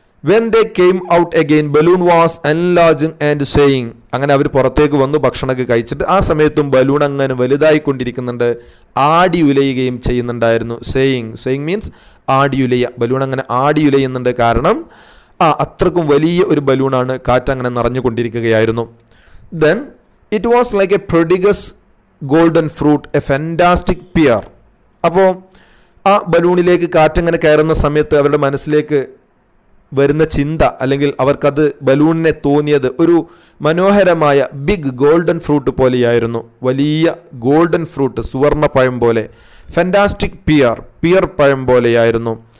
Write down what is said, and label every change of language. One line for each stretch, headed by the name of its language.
English: When they came out again, balloon was enlarging and swaying.
Malayalam: അങ്ങനെ അവർ പുറത്തേക്ക് വന്നു ഭക്ഷണമൊക്കെ കഴിച്ചിട്ട്. ആ സമയത്തും ബലൂൺ അങ്ങനെ വലുതായിക്കൊണ്ടിരിക്കുന്നുണ്ട്, ആടി ഉലയുകയും ചെയ്യുന്നുണ്ടായിരുന്നു. swaying means ആടിയുലയ. ബലൂൺ അങ്ങനെ ആടിയുലയുന്നുണ്ട്. കാരണം അത്രക്കും വലിയ ഒരു ബലൂണാണ്. കാറ്റ് അങ്ങനെ നിറഞ്ഞുകൊണ്ടിരിക്കുകയായിരുന്നു.
English: Then it was like a prodigious golden fruit, a fantastic pear.
Malayalam: അപ്പോൾ ആ ബലൂണിലേക്ക് കാറ്റങ്ങനെ കയറുന്ന സമയത്ത് അവരുടെ മനസ്സിലേക്ക് വരുന്ന ചിന്ത അല്ലെങ്കിൽ അവർക്കത് ബലൂണിനെ തോന്നിയത് ഒരു മനോഹരമായ ബിഗ് ഗോൾഡൻ ഫ്രൂട്ട് പോലെയായിരുന്നു. വലിയ ഗോൾഡൻ ഫ്രൂട്ട്, സുവർണപ്പഴം പോലെ. ഫാന്റാസ്റ്റിക് പിയർ പഴം പോലെയായിരുന്നു.